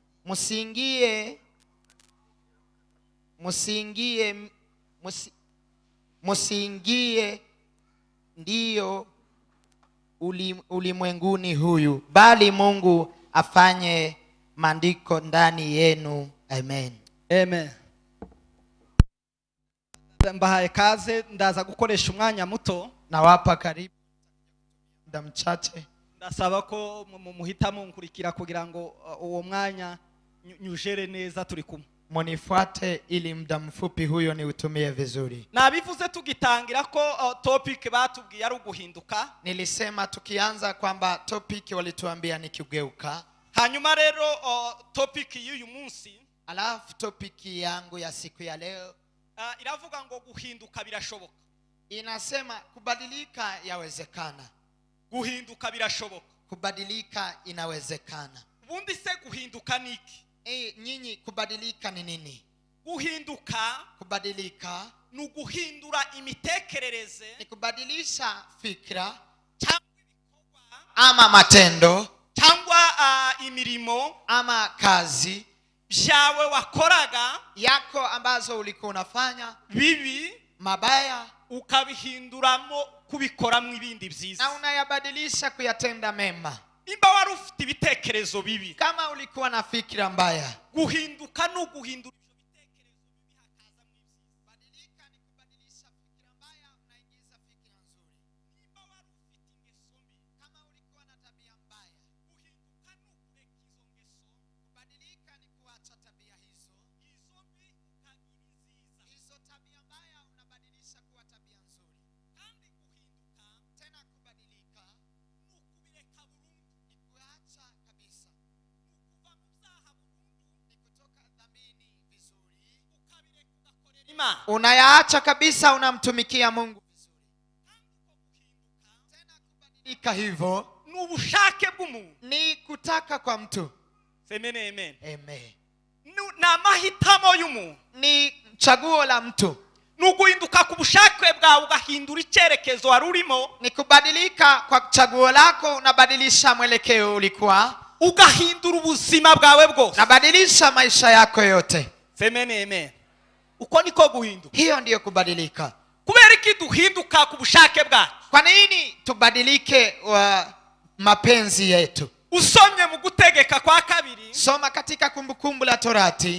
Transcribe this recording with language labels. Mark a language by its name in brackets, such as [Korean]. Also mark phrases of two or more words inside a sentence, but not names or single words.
[Swahili] Musiingie ndiyo ulimwenguni huyu, bali Mungu afanye maandiko ndani yenu. Amen. Amen. [Kinyarwanda] Mbahaye kaze, ndaza gukoresha umwanya muto. [Swahili] Nawapa karibu muda mchache. [Kinyarwanda] Ndasaba ko muhita munkurikira kugira ngo uwo mwanya nyujere neza turi kumwe. [Swahili] Munifuate ili muda mfupi huyo ni utumie vizuri. [Kinyarwanda] Nabivuze tugitangira ko topic batubwiye ari uguhinduka. [Swahili] Nilisema tukianza kwamba topic walituambia ni kugeuka. [Kinyarwanda] Hanyuma rero topic y'uyu munsi, [Swahili] alafu topic yangu ya siku ya leo [Kinyarwanda] iravuga ngo guhinduka birashoboka. [Swahili] Inasema kubadilika yawezekana. [Kinyarwanda] Guhinduka birashoboka. [Swahili] Kubadilika inawezekana. [Kinyarwanda] Ubundi se guhinduka niki? [Swahili] Nyinyi kubadilika ni nini? [Kinyarwanda] Kubadilika ni guhindura imitekerereze, [Swahili] ni kubadilisha fikra [Kinyarwanda] cyangwa ibikorwa [Swahili] ama matendo [Kinyarwanda] cyangwa imirimo [Swahili] ama kazi [Kinyarwanda] byawe wakoraga [Swahili] yako ambazo ulikuwa unafanya [Kinyarwanda] bibi [Swahili] mabaya, [Kinyarwanda] ukabihinduramo kubikoramo ibindi byiza, [Swahili] na unayabadilisha kuyatenda mema. [Kinyarwanda] Imba wari ufite ibitekerezo bibi, [Swahili] kama ulikuwa na fikra mbaya, [Kinyarwanda] guhinduka no guhindura ibyo bitekerezo bibi hakaza mu ibyiza. [Swahili] Badilika ni kubadilisha fikra mbaya unaingiza fikra nzuri. [Kinyarwanda] Imba wari ufite ingeso mbi, [Swahili] kama ulikuwa na tabia mbaya, [Kinyarwanda] guhinduka no kureka izo ngeso. [Swahili] Kubadilika ni kuacha tabia hizo, [Kinyarwanda] izo mbi ukagira nziza. [Swahili] Hizo tabia mbaya unabadilisha kuwa tabia nzuri. [Kinyarwanda] Kandi guhinduka, [Swahili] tena kubadilika [Kinyarwanda] ni ukubireka burundu, [Swahili] ni kuacha kabisa. [Kinyarwanda] ukuva mu byaha burundu, [Swahili] ni kutoka dhambini vizuri, [Kinyarwanda] ukabireka ugakorera Imana. [Swahili] Unayaacha kabisa, unamtumikia Mungu vizuri. [Kinyarwanda] Kandi ko guhinduka, [Swahili] tena kubadilika hivyo [Kinyarwanda] ni ubushake bw'umuntu, [Swahili] ni kutaka kwa mtu. Semene amen. Amen. [Kinyarwanda] Na mahitamo y'umuntu, [Swahili] ni chaguo la mtu. [Kinyarwanda] Nuguhinduka ku bushake bwawe ugahindura icyerekezo wari urimo, [Swahili] ni kubadilika kwa chaguo lako, unabadilisha mwelekeo ulikuwa, [Kinyarwanda] ugahindura ubuzima bwawe bwose, [Swahili] unabadilisha maisha yako yote. [Kinyarwanda] Semene amen. Uko niko guhinduka. [Swahili] Hiyo ndiyo kubadilika. [Kinyarwanda] Kubera iki duhinduka ku bushake bwacu? [Swahili] Kwa nini tubadilike mapenzi yetu? [Kinyarwanda] Usomye mu gutegeka kwa kabiri, [Swahili] soma katika Kumbukumbu la Torati